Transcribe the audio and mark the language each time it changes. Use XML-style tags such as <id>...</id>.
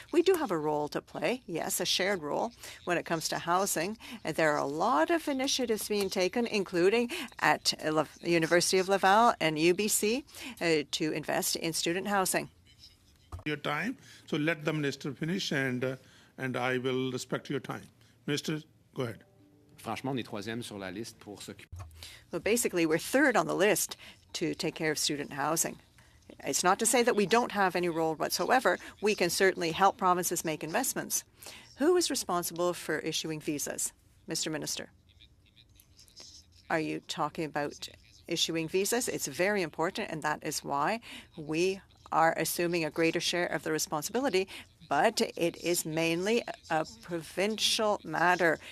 <en>We do have a role to play, yes, a shared role when it comes to housing. And there are a lot of initiatives being taken, including at University of Laval and UBC, to invest in student housing. Your time, so let the minister finish, and I will respect your time. Minister, go ahead.</en> <fr>Franchement, on est troisième sur la liste pour s'occuper.</fr> <en>Well, basically, we're third on the list to take care of student housing. It's not to say that we don't have any role whatsoever. We can certainly help provinces make investments. Who is responsible for issuing visas, Mr. Minister? Are you talking about issuing visas? It's very important, and that is why we are assuming a greater share of the responsibility, but it is mainly a provincial matter.</en>